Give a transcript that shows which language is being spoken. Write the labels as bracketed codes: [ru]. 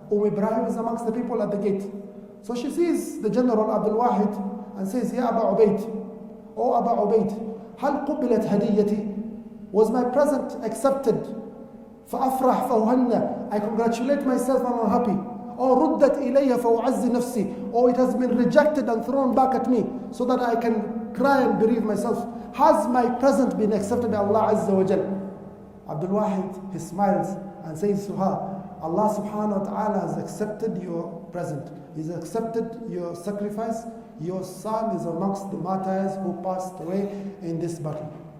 [en] Ibrahim is amongst the people at the gate. So she sees the general Abdul Wahid and says, Ya Aba Ubaid, O Aba Ubaid, [ar] هل قبلت هديتي? [en] Was my present accepted? [ar] فأفرح فأهنى. [en] I congratulate myself and I'm happy. Or [ar] ردت إلي فأعز نفسي. [en] Or it has been rejected and thrown back at me so that I can cry and bereave myself. Has my present been accepted by Allah Azza wa Jal? Abdul Wahid, he smiles and says to her, Allah subhanahu wa ta'ala has accepted your present. He's accepted your sacrifice. Your son is amongst the martyrs who passed away in this battle.